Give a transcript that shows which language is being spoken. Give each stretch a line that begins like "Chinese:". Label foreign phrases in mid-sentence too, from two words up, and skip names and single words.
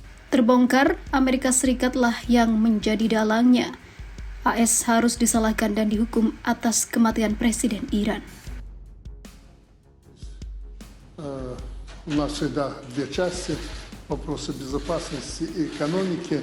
Indonesian: Terbongkar, Amerika Serikat lah yang menjadi dalangnya. AS harus disalahkan dan dihukum atas kematian Presiden Iran.
Russian: У нас всегда две части – вопросы безопасности и экономики.